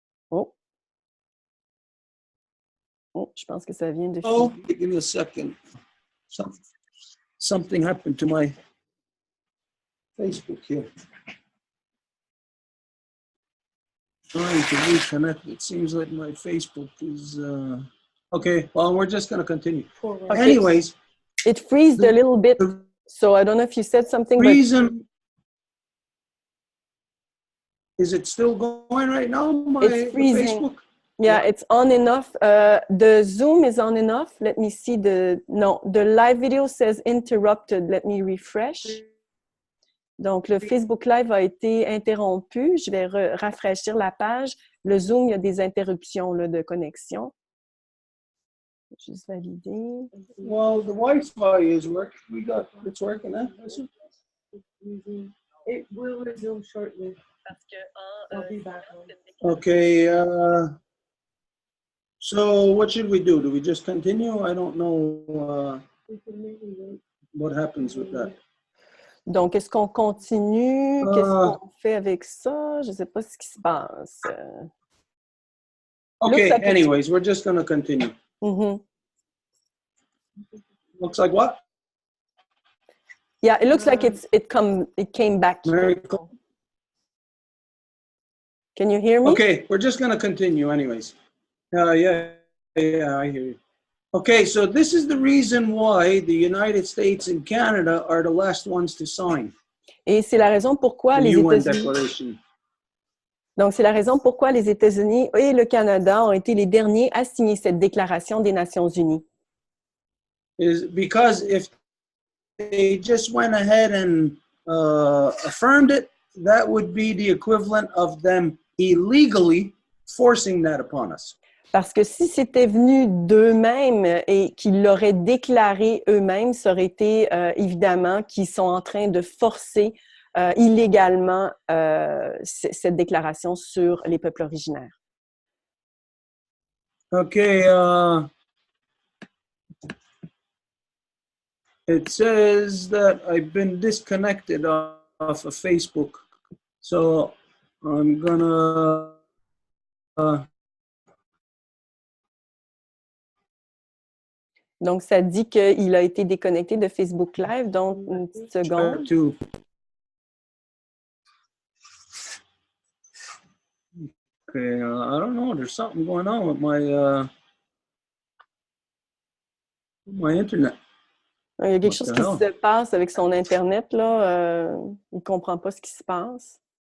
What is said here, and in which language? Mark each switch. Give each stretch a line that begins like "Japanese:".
French: Oh. Oh, je pense que ça vient de...
English: Oh, give me a second. Something happened to my Facebook here. Trying to reconnect. It seems like my Facebook is... Okay, well, we're just going to continue. Okay. Anyways. It freezed a little bit, so I don't know if you said something, reason, is it still going right now, it's freezing. Facebook? Yeah, it's on and off. The Zoom is on and off. Let me see the live video says interrupted. Let me refresh.
French: Donc, le Facebook Live a été interrompu. Je vais rafraîchir la page. Le Zoom, il y a des interruptions là, de connexion. Juste valider.
English: Well, the Wi-Fi is working. It's working, huh? It will resume shortly. I'll be back on. Okay. So what should we do? Do we just continue? I don't know what happens with that.
French: Donc, est-ce qu'on continue? Qu'est-ce qu'on fait avec ça? Je ne sais pas ce qui se passe.
English: Okay, anyways, we're just going to continue. Mm-hmm. Looks like what? Yeah, it looks like it came back. Marie-Claude. Can you hear me? Okay, we're just going to continue anyways. Yeah, I hear you. Okay, so this is the reason why the United States and Canada are the last ones to sign.
French: Et c'est la raison pourquoi les États-Unis. Donc, c'est la raison pourquoi les États-Unis et le Canada ont été les derniers à signer cette déclaration des Nations Unies.
English: Is because if they just went ahead and affirmed it, that would be the equivalent of them illegally forcing that upon us.
French: Parce que si c'était venu d'eux-mêmes et qu'ils l'auraient déclaré eux-mêmes, ça aurait été évidemment qu'ils sont en train de forcer illégalement cette déclaration sur les peuples originaires.
English: Okay, it says that I've been disconnected off of Facebook, so I'm gonna
French: Donc, ça dit qu'il a été déconnecté de Facebook Live, donc une petite seconde.
English: Okay, I don't know. There's something going on with my internet.
French: Il y a quelque chose qui se passe avec son Internet, là. Il ne comprend pas ce qui se passe.